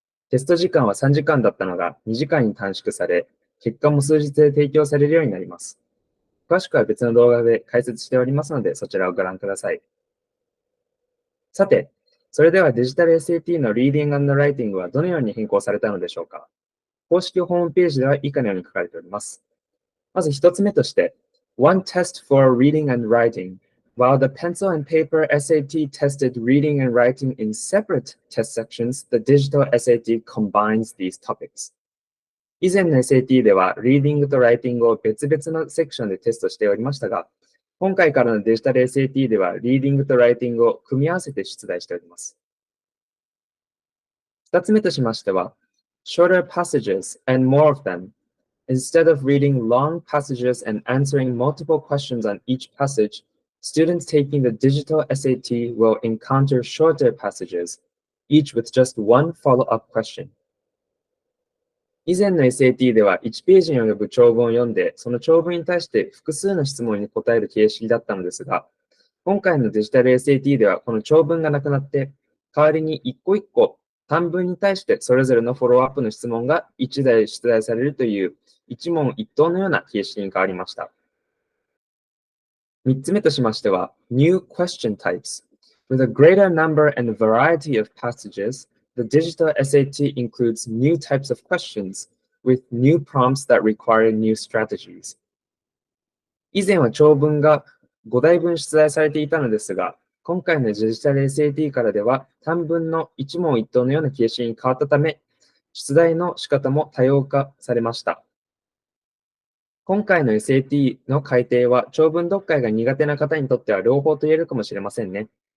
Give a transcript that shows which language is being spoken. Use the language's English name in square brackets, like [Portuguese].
[Japanese] テスト時間は3時間だったのが2時間に短縮され、結果も数日で提供されるようになります。詳しくは別の動画で解説しておりますので、そちらをご覧ください。さて、それではデジタル SAT の Reading&Writing はどのように変更されたのでしょうか。公式ホームページでは以下のように書かれております。まず一つ目として、 [English] One test for reading and writing. While the pencil and paper SAT tested reading and writing in separate test sections, the digital SAT combines these topics. [Japanese] 以前の SAT では、リーディングとライティングを別々のセクションでテストしておりましたが、今回からのデジタル SAT では、リーディングとライティングを組み合わせて出題しております。 2つ目としましては、 [English] shorter passages and more of them. Instead of reading long passages and answering multiple questions on each passage, students taking the digital SAT will encounter shorter passages, each with just one follow-up question. [Japanese] 以前の SAT では1ページに及ぶ長文を読んで、その長文に対して複数の質問に答える形式だったのですが、今回のデジタル SAT ではこの長文がなくなって、代わりに一個一個短文に対してそれぞれのフォローアップの質問が1題出題されるという一問一答のような形式に変わりました。 3つ目としましては、 [English] New Question Types. With a greater number and variety of passages, the digital SAT includes new types of questions with new prompts that require new strategies. [Japanese] 以前は長文が5題分出題されていたのですが、今回のデジタル SAT からでは短文の一問一答のような形式に変わったため、出題の仕方も多様化されました。今回の SAT の改定は長文読解が苦手な方にとっては両方と言えるかもしれませんね。